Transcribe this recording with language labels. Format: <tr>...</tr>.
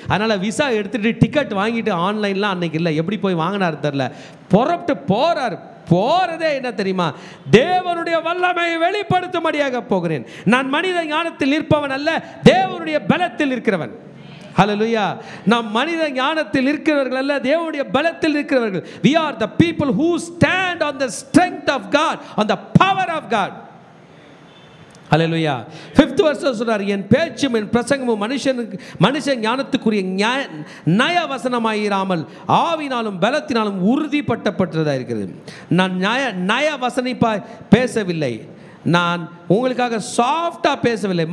<ta>அதனால் விசா எடுத்துகிட்டு டிக்கெட் வாங்கிட்டு ஆன்லைன்லாம் அன்றைக்கி இல்லை, எப்படி போய் வாங்கினாரு தெரில, புறப்பட்டு போகிறாரு. போகிறதே என்ன தெரியுமா? தேவனுடைய வல்லமையை வெளிப்படுத்தும்படியாக போகிறேன். நான் மனித ஞானத்தில் நிற்பவன் அல்ல, தேவனுடைய பலத்தில் இருக்கிறவன். ஹல்லேலூயா. நாம் மனித ஞானத்தில் இருக்கிறவர்கள் அல்ல, தேவனுடைய பலத்தில் இருக்கிறவர்கள்.</ta> <en>We are the people who stand on the strength of God, on the power of God.</en> <ta>Hallelujah.</ta> <en>5th verse</en> <ta>சொல்றார், என் பேச்சும் என் பிரசங்கமும் மனுஷ ஞானத்துக்குரிய நய வசனமாயிராமல் ஆவினாலும் பலத்தினாலும் உறுதிப்பட்டதாக இருக்கிறது. நான் நய வசனிப்பாய் பேசவில்லை, நான் உங்களுக்காக சாஃப்டாக பேசவில்லை.</ta>